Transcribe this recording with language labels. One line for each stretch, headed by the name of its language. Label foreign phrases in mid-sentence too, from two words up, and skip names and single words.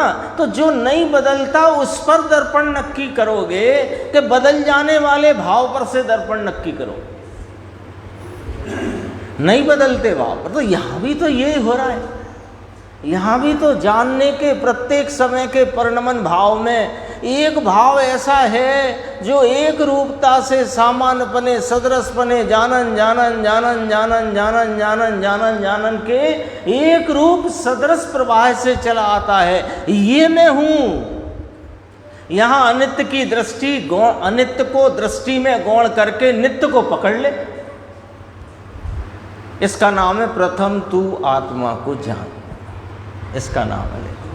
Hindi: तो जो नहीं बदलता उस पर दर्पण नक्की करोगे कि बदल जाने वाले भाव पर से दर्पण नक्की करो? नहीं बदलते भाव पर। तो यहाँ भी तो ये हो रहा है, यहाँ भी तो जानने के प्रत्येक समय के परिणमन भाव में एक भाव ऐसा है जो एक रूपता से सामान्यपने, सदरसपने, जानन जानन जानन जानन जानन जानन जानन जानन के एक रूप सदरस प्रवाह से चला आता है। ये मैं हूँ। यहाँ अनित्य की दृष्टि अनित्य को दृष्टि में गौण करके नित्य को पकड़ ले। इसका नाम है प्रथम तू आत्मा को जान, इसका नाम है।